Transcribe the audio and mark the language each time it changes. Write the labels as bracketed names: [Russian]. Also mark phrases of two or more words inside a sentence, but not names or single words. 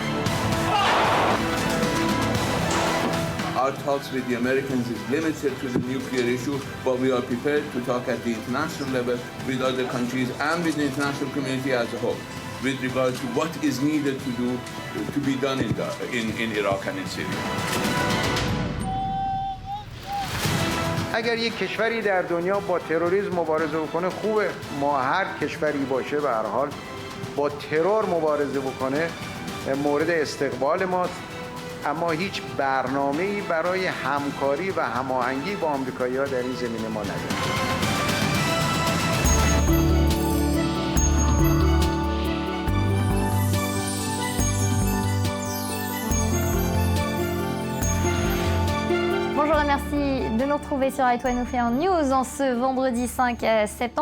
[English] Our talks with the Americans is limited to the nuclear issue, but we are prepared to talk at the international level with other countries and with the international community as a whole with regard to what is needed to be done in Iraq and in Syria. [Persian] اگر یک کشوری در دنیا با تروریسم مبارزه بکنه خوبه. ما هر کشوری باشه به هر حال با ترور مبارزه بکنه مورد استقبال ماست، اما هیچ برنامه‌ای برای همکاری و هماهنگی با آمریکایی‌ها در این زمینه ما نداریم. [French] Bonjour et merci de nous retrouver sur i24 News en ce vendredi 5 septembre.